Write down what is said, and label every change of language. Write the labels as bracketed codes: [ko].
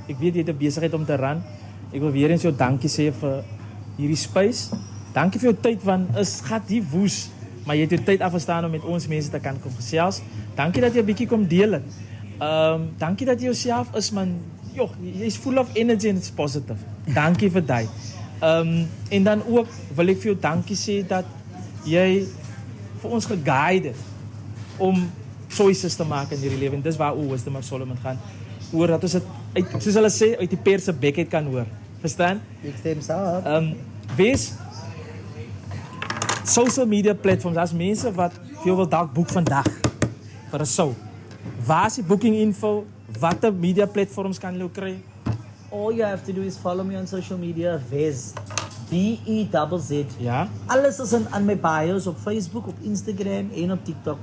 [af] Ek weet jy het 'n besigheid om te ran. Ek wil weer eens jou dankie sê vir hierdie space. Dankie vir jou tyd want is gaat die woes, maar jy het jou tyd afgestaan om met ons mense te kan kom gesels. Dankie dat jy 'n bietjie kom deel het. Dankie dat jy jouself is man. Joh, jy's [en] full of energy and it's positive. [af] Dankie vir dit. En dan ook wil ek vir jou dankie sê dat jy vir ons geguide het om choices te maak in hierdie lewe. En dis waar Wisdom of Solomon gaan. Oor dat ons dit soos hulle sê uit die pers se bek uit kan hoor. Verstaan? Ek stem saam. Wees social media platforms as mense wat vir jou wil dalk boek vandag vir 'n show. Waar is die booking info? Watter media platforms kan jy kry? [en] All you have to do is follow me on social media, Vezz. B-E-Z-Z. [af] Ja. Alles is aan my bios op Facebook, op Instagram en op TikTok.